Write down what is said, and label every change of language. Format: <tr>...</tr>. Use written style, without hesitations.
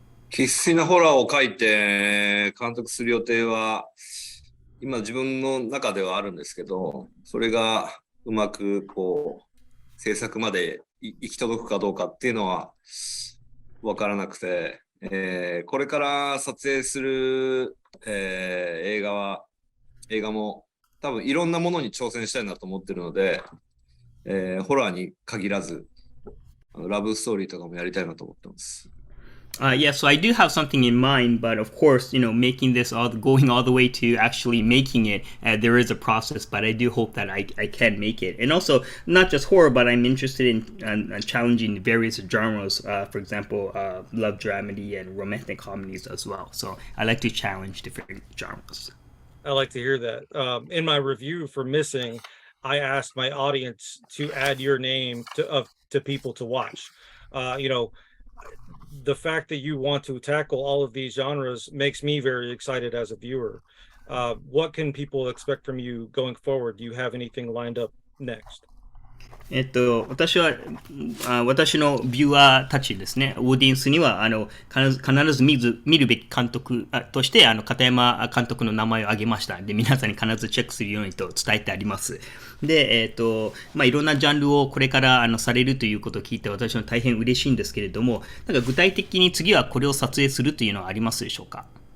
<ja>生粋なホラーを書いて監督する予定は、今自分の中ではあるんですけど、それがうまくこう、制作まで行き届くかどうかっていうのは分からなくて、これから撮影する、映画も多分いろんなものに挑戦したいなと思ってるので、ホラーに限らずラブストーリーとかもやりたいなと思ってます。</ja> <en>Yeah, so I do have something in mind, but of course, making this going all the way to actually making it, there is a process, but I do hope that I can make it. And also, not just horror, but I'm interested in challenging various genres, for example, love dramedy and romantic comedies as well. So I like to challenge different genres. I like to hear that. In my review for Missing, I asked my audience to add your name to people to watch. The fact that you want to tackle all of these genres makes me very excited as a viewer. What can people expect from you going forward? Do you have anything lined up next?</en> <ja>私のビューアーたちですね、オーディエンスには、必ず見るべき監督として、片山監督の名前を挙げました。で、皆さんに必ずチェックするようにと伝えてあります。で、いろんなジャンルをこれからされるということを聞いて、私は大変嬉しいんですけれども、なんか具体的に次はこれを撮影するというのはありますでしょうか？</ja>